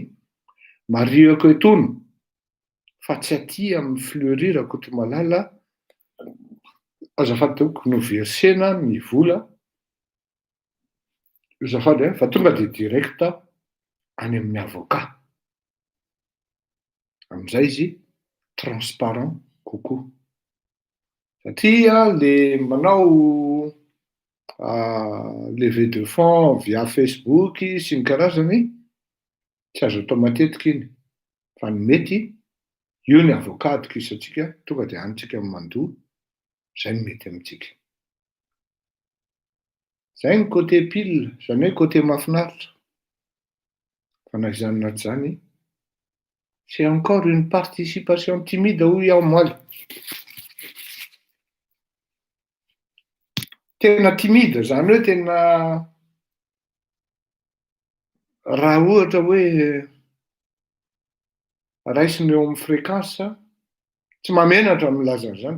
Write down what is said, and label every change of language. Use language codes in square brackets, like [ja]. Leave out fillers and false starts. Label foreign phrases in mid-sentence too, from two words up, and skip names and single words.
[mg] Mariako etony fa tsy aty amin'ny fleurir Kotomalala azafady toko no versena ny vola azafady fa tonga dia direct any amin'ny avocat. Amin'izay izy transparent kokoa. Satria le manao [fr] levée de fonds via Facebook [mg] sy ny karazany tsy azo atao matetika iny, fa ny mety io ny avocat atokisantsika tonga dia anytsika mandoa, izay ny mety amintsika. Izay ny [fr] côté pile, [mg] izany hoe côté mahafinaritra. Fa na izany na tsy izany, [fr] c'est encore une participation timide [mg] hoy aho moaly. Tena timide zany hoe tena raha ohatra hoe raisiny eo amin'ny fréquence tsy mamenatra milaza an'izany.